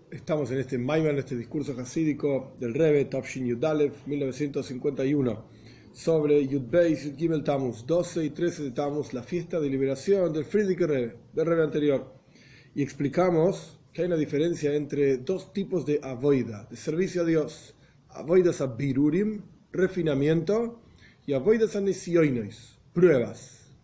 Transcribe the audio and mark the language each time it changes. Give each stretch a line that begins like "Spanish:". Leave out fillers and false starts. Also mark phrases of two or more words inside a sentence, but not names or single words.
Spanish: Estamos en este Maimer, en este discurso hasídico del Rebbe, Tafshin Yud Aleph, 1951, sobre Yud Beis, Yud Gimel Tammuz, 12 y 13 de Tammuz, la fiesta de liberación del Frierdiker Rebbe, del Rebbe anterior. Y explicamos que hay una diferencia entre dos tipos de avoida, de servicio a Dios.
Hebrew: עבודת הבירורים,
Spanish: refinamiento, y
Hebrew: עבודת הנסיונות,
Spanish: pruebas.